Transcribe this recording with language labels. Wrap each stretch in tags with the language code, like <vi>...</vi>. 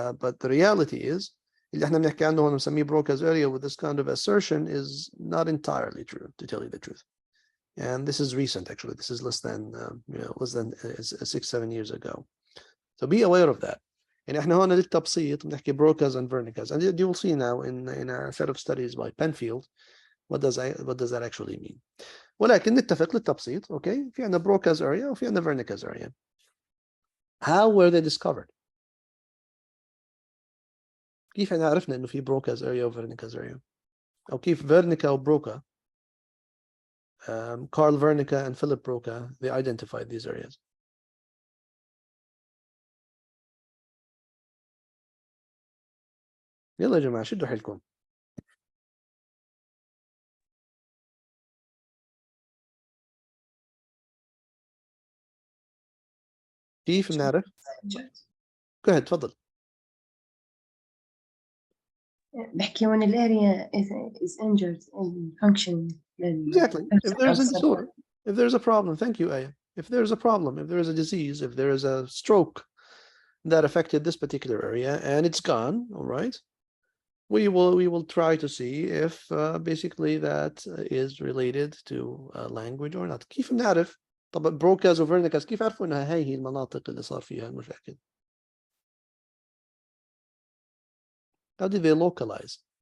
<en>But the reality is,</en> <ar>اللي احنا بنحكي عنه هون بنسميه</ar> <en>Broca's area with this kind of assertion is not entirely true, to tell you the truth. And this is recent, actually. This is less than 6-7 years ago. So be aware of that.</en> <ar>يعني احنا هون للتبسيط بنحكي</ar> <en>Broca's and Wernicke's, and you will see now in a set of studies by Penfield what does that actually mean.</en> <ar>ولكن نتفق للتبسيط اوكي في عندنا Broca's area وفي عندنا Wernicke's area.</ar> <en>How were they discovered؟</en> <ar>كيف احنا عرفنا انه في Broca's area و Wernicke's area؟ او كيف Wernicke وبروكا Carl Wernicke and Philip Broca</ar> <en>they identified these areas.</en> <ar>يلا يا جماعة شدوا حيلكم. كيف بنعرف؟</ar> <en>go ahead</en> <ar>تفضل. بحكي</ar> <en>when the area is injured in function. Exactly. If there's a disorder, if there's a problem, thank you, Aya. If there's a problem, if there is a disease, if there is a stroke that affected this particular area and it's gone, all right, we will try to see if basically that is related to language or not.</en> <ar>كيف نعرف؟ طب Broca's و Wernicke's كيف عرفوا انها هي المناطق اللي صار فيها المشاكل؟</ar> <en>How did they localize?</en>